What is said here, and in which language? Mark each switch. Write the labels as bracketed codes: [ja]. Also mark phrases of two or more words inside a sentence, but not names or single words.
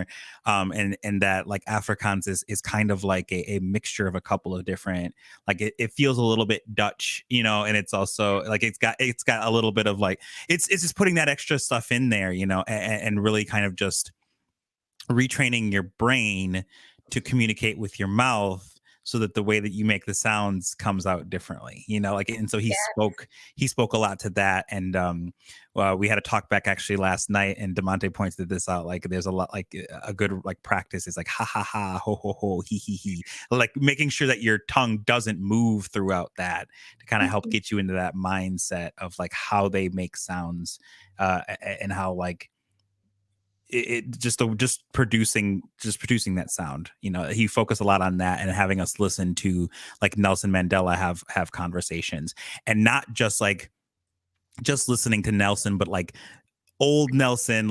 [en] And that like Afrikaans is kind of like a mixture of a couple of different, like it feels a little bit Dutch, and it's also like it's got a little bit of like it's just putting that extra stuff in there, and really kind of just retraining your brain to communicate with your mouth so that the way that you make the sounds comes out differently, like, and so he spoke a lot to that. And we had a talk back actually last night, and Dimonte pointed this out. Like there's a lot, like a good like practice is like ha ha ha, ho ho ho, he, like making sure that your tongue doesn't move throughout that to kind of help get you into that mindset of like how they make sounds, and how like just producing that sound. He focused a lot on that, and having us listen to like Nelson Mandela have conversations, and not just listening to Nelson, but like old Nelson,